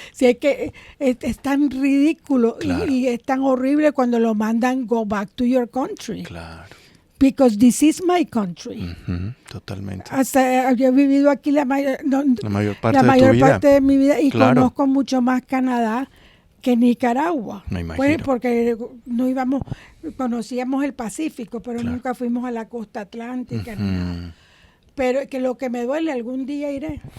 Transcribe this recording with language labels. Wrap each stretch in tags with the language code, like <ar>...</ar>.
<es>Si es que es tan ridículo y es tan horrible cuando lo mandan</es> <en>go back to your country.</en> <es>Claro.</es> <en>Because this is my country.</en> <es>Totalmente. Yo he vivido aquí la mayor parte de mi vida y conozco mucho más Canadá que Nicaragua. Me imagino. Pues porque no conocíamos el Pacífico, pero nunca fuimos a la costa atlántica. Ni nada. Pero que lo que me duele, algún día iré.</es>